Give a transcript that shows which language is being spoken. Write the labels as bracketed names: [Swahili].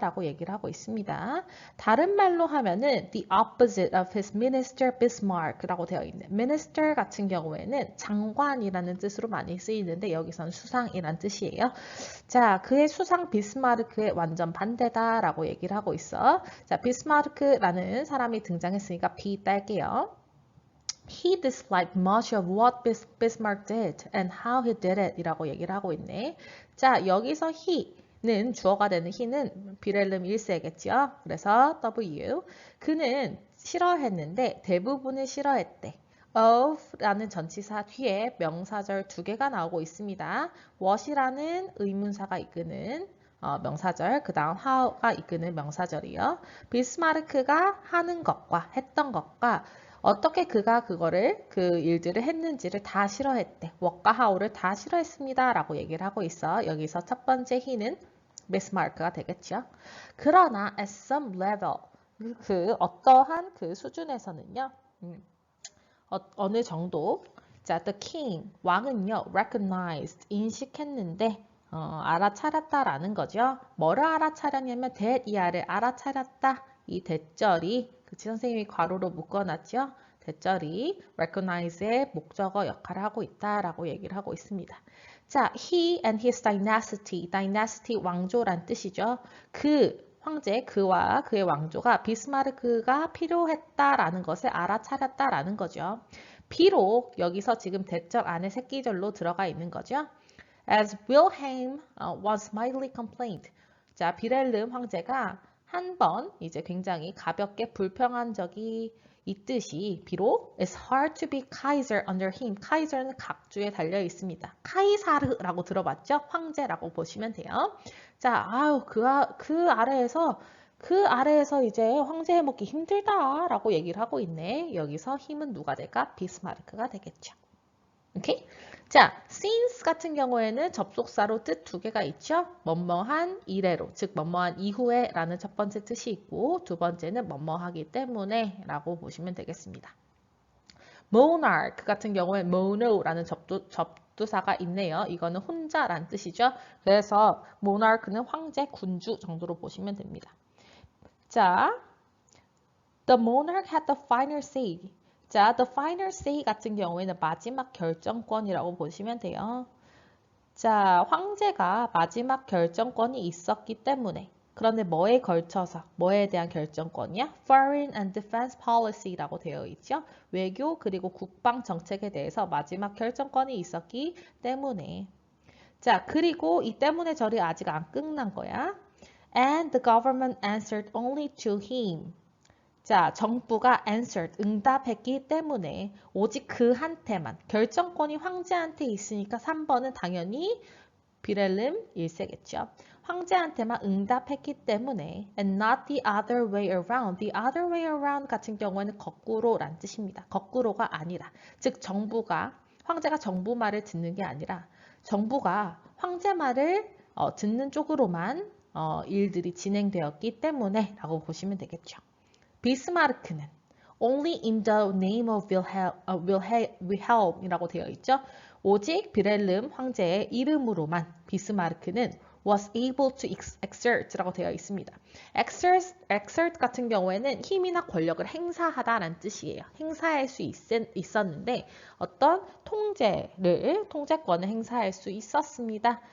[Korean] 라고 얘기를 하고 있습니다. 다른 말로 하면은 the opposite of his minister Bismarck 라고 되어 있는 minister 같은 경우에는 장관이라는 뜻으로 많이 쓰이는데 여기서는 수상이란 뜻이에요. 자, 그의 수상 비스마르크의 완전 반대다 라고 얘기를 하고 있어. 자, 비스마르크라는 사람이 등장했으니까 B 딸게요. He disliked much of what Bismarck did and how he did it 이라고 얘기를 하고 있네. 자, 여기서 he는 주어가 되는 he는 빌헬름 1세겠죠. 그래서 W. 그는 싫어했는데 대부분을 싫어했대. of 라는 전치사 뒤에 명사절 두 개가 나오고 있습니다. what이라는 의문사가 이끄는 명사절, 그 다음 how가 이끄는 명사절이요. 비스마르크가 하는 것과 했던 것과 어떻게 그가 그 일들을 했는지를 다 싫어했대. what과 how를 다 싫어했습니다. 라고 얘기를 하고 있어. 여기서 첫 번째 he는 비스마르크가 되겠죠. 그러나 at some level, 어떠한 그 수준에서는요. 어느 정도 자, the king, 왕은요, recognized, 인식했는데 알아차렸다라는 거죠. 뭐를 알아차렸냐면 that 이하를 알아차렸다. 이 대절이 그치 선생님이 괄호로 묶어놨죠. 대절이 recognize의 목적어 역할을 하고 있다라고 얘기를 하고 있습니다. 자, he and his dynasty 왕조란 뜻이죠. 그 황제, 그와 그의 왕조가 비스마르크가 필요했다라는 것을 알아차렸다라는 거죠. 비록 여기서 지금 대절 안에 새끼절로 들어가 있는 거죠. [English] As Wilhelm was mildly complained. [Korean] 자, 빌헬름 황제가 한 번 이제 굉장히 가볍게 불평한 적이 있듯이 비록 it's hard to be Kaiser under him. Kaiser는 각주에 달려 있습니다. 카이사르라고 들어봤죠? 황제라고 보시면 돼요. 자, 그 아래에서 이제 황제 해먹기 힘들다라고 얘기를 하고 있네. 여기서 힘은 누가 될까? 비스마르크가 되겠죠. 오케이? 자, since 같은 경우에는 접속사로 뜻 두 개가 있죠. 뭐뭐한 이래로, 즉 뭐뭐한 이후에 라는 첫 번째 뜻이 있고 두 번째는 뭐뭐하기 때문에 라고 보시면 되겠습니다. monarch 같은 경우에 mono라는 접두사가 있네요. 이거는 혼자란 뜻이죠. 그래서 monarch는 황제, 군주 정도로 보시면 됩니다. [English] 자, the monarch had the final say. [Korean] 자, the final say 같은 경우에는 마지막 결정권이라고 보시면 돼요. 자, 황제가 마지막 결정권이 있었기 때문에 그런데 뭐에 걸쳐서, 뭐에 대한 결정권이야? Foreign and Defense Policy 라고 되어 있죠. 외교 그리고 국방 정책에 대해서 마지막 결정권이 있었기 때문에. 자, 그리고 이 때문에 절이 아직 안 끝난 거야. [English] And the government answered only to him. [Korean] 자, 정부가 answered, 응답했기 때문에 오직 그한테만, 결정권이 황제한테 있으니까 3번은 당연히 비렐름 1세겠죠. 황제한테만 응답했기 때문에 and not the other way around. The other way around 같은 경우에는 거꾸로란 뜻입니다. 거꾸로가 아니라, 즉 정부가, 황제가 정부 말을 듣는 게 아니라 정부가 황제 말을 듣는 쪽으로만 일들이 진행되었기 때문에 라고 보시면 되겠죠. 비스마르크는 only in the name of Wilhelm 이라고 되어 있죠. 오직 비렐름 황제의 이름으로만 비스마르크는 was able to exert 라고 되어 있습니다. exert 같은 경우에는 힘이나 권력을 행사하다라는 뜻이에요. 행사할 수 있었는데 어떤 통제권을 행사할 수 있었습니다.